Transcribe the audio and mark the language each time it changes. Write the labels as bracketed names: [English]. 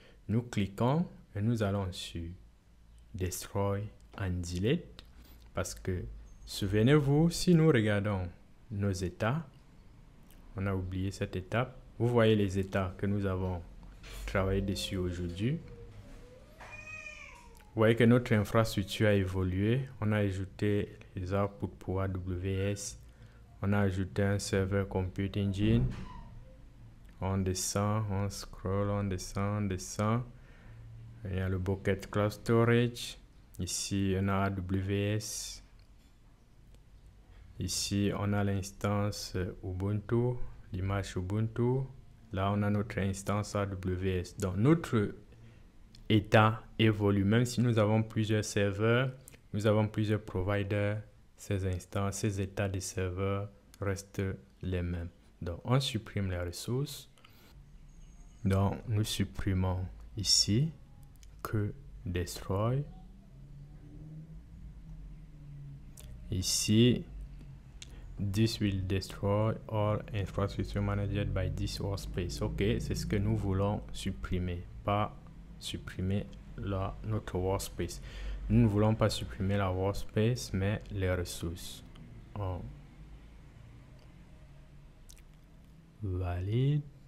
[French] Nous cliquons et nous allons sur Destroy and Delete parce que, souvenez-vous, si nous regardons nos états, on a oublié cette étape. Vous voyez les états que nous avons travaillé dessus aujourd'hui. Vous voyez que notre infrastructure a évolué. On a ajouté les outputs pour AWS. On a ajouté un serveur Compute Engine. On descend, on scroll, on descend, on descend. Il y a le Bucket Cloud Storage. Ici, on a AWS. Ici, on a l'instance Ubuntu, l'image Ubuntu. Là, on a notre instance AWS. Donc, notre état évolue. Même si nous avons plusieurs serveurs, nous avons plusieurs providers, ces instances, ces états des serveurs restent les mêmes. Donc, on supprime les ressources. Donc, nous supprimons ici que Destroy. [English] Ici, this will destroy all infrastructure managed by this workspace. [French] Ok, c'est ce que nous voulons supprimer, pas supprimer notre workspace. Nous ne voulons pas supprimer la workspace, mais les ressources. On valide.